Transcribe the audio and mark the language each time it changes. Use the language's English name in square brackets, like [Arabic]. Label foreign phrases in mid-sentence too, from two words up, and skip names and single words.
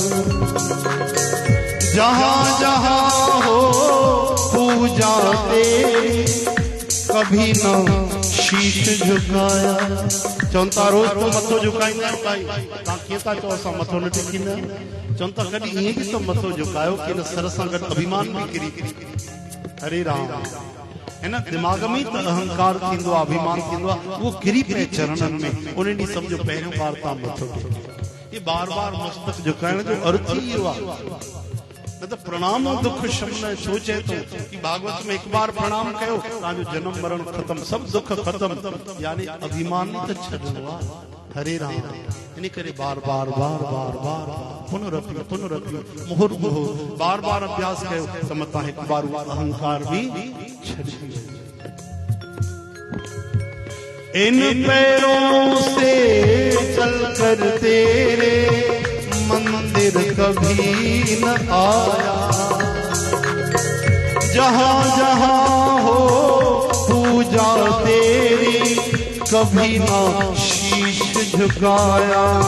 [Hindi] जहाँ जहाँ हो पूजा तेरी कभी न शीश झुकाया। [Sindhi] चवंता रोज तो मथो झुकाईंदा आहियो काई, तव्हां कीअं था चओ असां मथो न टेकींदा आहियूं? चवंता कॾहिं ईअं बि त मथो झुकायो कि हिन सर सां गॾु अभिमान बि किरी। हरे राम, हिन दिमाग़ में त अहंकार थींदो आहे, अभिमान थींदो आहे, उहो किरी पए चरणनि में। उन ॾींहुं सम्झो पहिरियों बार तव्हां मथो टेको। ये बार बार मस्तक झुकाइण जो अर्थ ई इहो आहे। न त प्रणाम दुख शमन सोचे तो कि भागवत में एक बार प्रणाम कयो तव्हांजो जन्म मरण खत्म, सब दुख खत्म, यानी अभिमान त छॾिणो आहे। हरे राम, इन करे बार बार बार बार बार [Sanskrit] पुनरपि मुहुर्मुहु [Sindhi] बार बार अभ्यास कयो त मतां हिकु बार अहंकार भी छॾी। [Hindi] इन पैरों से चल कर तेरे मंदिर कभी न आया, जहाँ जहाँ हो पूजा तेरी कभी न शीश झुकाया।